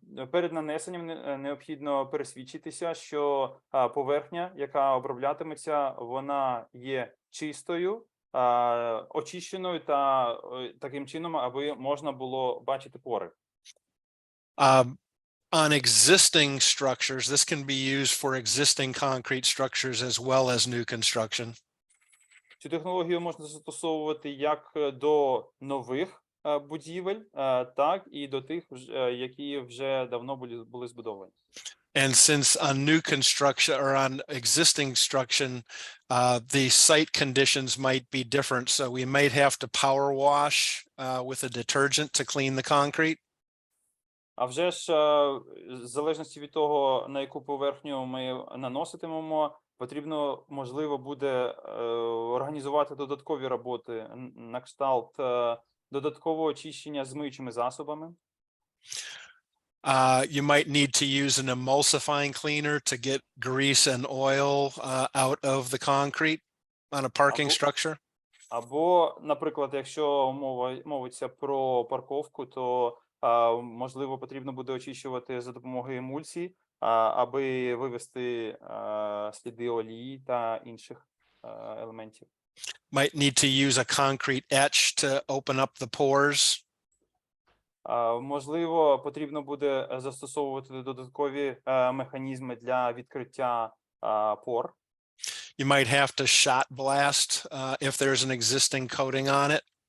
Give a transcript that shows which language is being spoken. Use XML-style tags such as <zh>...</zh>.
<uk>Перед нанесенням необхідно пересвідчитися, що поверхня, яка оброблятиметься, вона є чистою, очищеною та таким чином, аби можна було бачити пори.</uk> <en>On existing structures, this can be used for existing concrete structures as well as new construction.</en> <uk>Цю технологію можна застосовувати як до нових будівель, так і до тих, які вже давно були збудовані.</uk> <en>And since on new construction or on existing construction, the site conditions might be different, so we might have to power wash with a detergent to clean the concrete.</en> <uk>А вже ж, в залежності від того, на яку поверхню ми наноситимемо, потрібно, можливо, буде організувати додаткові роботи на кшталт додаткового очищення з миючими засобами.</uk> <en>You might need to use an emulsifying cleaner to get grease and oil out of the concrete on a parking structure.</en> <uk>Або, наприклад, якщо мовиться про парковку, то можливо потрібно буде очищувати за допомогою емульсії, аби вивести сліди олії та інших елементів.</uk> <en>Might need to use a concrete etch to open up the pores.</en> <uk>Можливо, потрібно буде застосовувати додаткові механізми для відкриття пор.</uk> <en>You might have to shot blast if there's an existing coating on it.</en>